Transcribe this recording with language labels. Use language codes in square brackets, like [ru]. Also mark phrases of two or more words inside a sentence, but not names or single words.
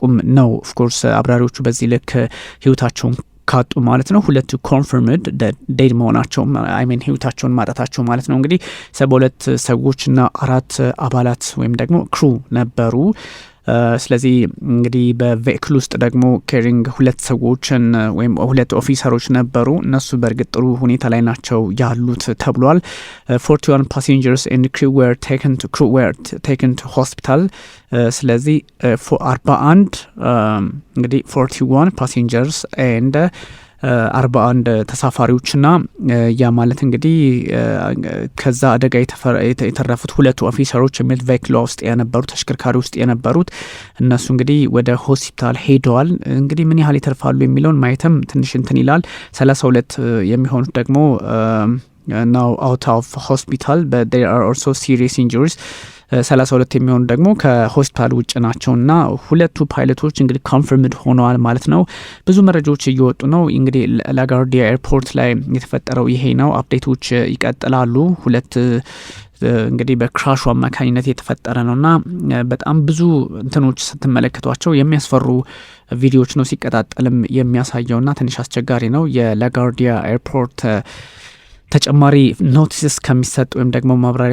[am] ነው። [en] of course [am] አብራሪዎቹ በዚህ ልክ ህይወታቸውን ካጡ ማለት ነው። ሁለቱ [en] confirmed dead [am] መሆናቸው አይሜን ህይወታቸውን ማጣታቸው ማለት ነው። እንግዲህ 72 ሰዎችና 4 አባላት ወይም ደግሞ ክሩ ነበሩ። ስለዚህ እንግዲህ በቬክል ውስጥ ደግሞ ኬሪንግ 2 ሰዎችን ወይም 2 ኦፊሰሮች ነበሩ። እነሱ በእርግጥ ጥሩ ሁኔታ ላይ ናቸው ያሉት ተብሏል። [en] 41 passengers and crew were taken to hospital። [am] ስለዚህ 41 እንግዲህ [en] 41 passengers and [am] 41 ተሳፋሪዎችና ያ ማለት እንግዲህ ከዛ አደጋ የተረፉት 2 ኦፊሰሮች የሚል ቬክል ውስጥ የነበሩ ተሽከርካሪ ውስጥ የነበሩት እነሱ እንግዲህ ወደ ሆስፒታል ሄደዋል። እንግዲህ ምን ያህል ይተርፋሉ የሚለውን ማየትም ትንሽ እንትን ይላል። 32 የሚሆኑት ደግሞ [en] now out of hospital but there are also serious injuries። [am] 32 የሚሆኑ ደግሞ ከሆስፒታል ውጭ ናቸውና 2 ፓይለቶች እንግዲህ ኮንፈርምድ ሆነዋል ማለት ነው። ብዙ መረጃዎች እየወጡ ነው። እንግዲህ ላጋርዲያ ኤርፖርት ላይ የተፈጠረው ይሄ ነው። አፕዴቶች ይቀጥላሉ። 2 እንግዲህ በክራሹ አማካኝነት የተፈጠረ ነውና በጣም ብዙ እንትኖች ስትመለከቷቸው የሚያስፈሩ ቪዲዮዎች ነው ሲቀጣጠልም የሚያሳየውና ትንሽ አስቸጋሪ ነው። የላጋርዲያ ኤርፖርት ተጨማሪ ኖቲስ እስከሚሰጥ ወይም ደግሞ ማብራሪያ